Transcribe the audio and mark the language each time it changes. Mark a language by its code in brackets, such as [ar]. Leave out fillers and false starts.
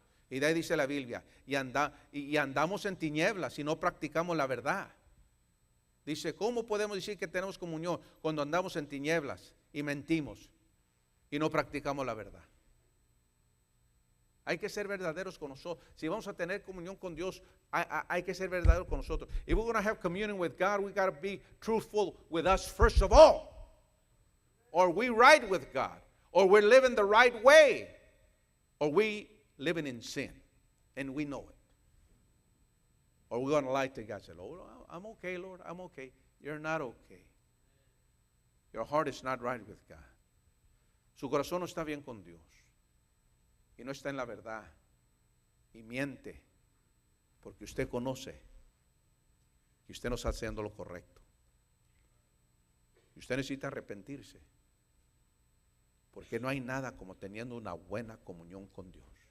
[es] Y de ahí dice la Biblia, y andamos en tinieblas y no practicamos la verdad. Dice, ¿cómo podemos decir que tenemos comunión cuando andamos en tinieblas y mentimos y no practicamos la verdad? Hay que ser verdaderos con nosotros. Si vamos a tener comunión con Dios, hay que ser verdaderos con nosotros. [en] If we're going to have communion with God, we got to be truthful with us first of all. Or we right with God. Or we're living the right way. Or we living in sin. And we know it. Or we're going to lie to God and say, Lord, I'm okay, Lord, I'm okay. You're not okay. Your heart is not right with God. [es] Su corazón no está bien con Dios. Y no está en la verdad. Y miente. Porque usted conoce que usted no está haciendo lo correcto. Y usted necesita arrepentirse. Porque no hay nada como teniendo una buena comunión con Dios.